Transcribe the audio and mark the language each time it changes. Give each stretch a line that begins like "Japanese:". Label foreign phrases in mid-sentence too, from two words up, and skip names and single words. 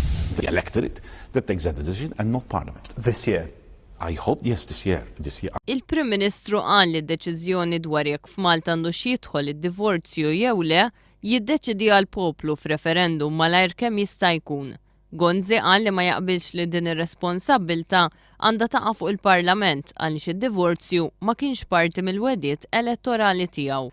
English: the electorate that takes that decision and not Parliament. This year? I hope, yes, this year.
Maltese: Il-Prim Ministru qal li d-deċiżjoni dwar jekk f'Malta għandux jidħol id-divorzju jew le jiddeċidi għall-poplu f'referendum malajr kemm jista' jkun. Gonzi qal li ma jaqbilx li din ir-responsabbilta għandha taqa' fuq il-Parlament għaliex id-divorzju ma kienx parti mill-wedjiet elettorali tiegħu.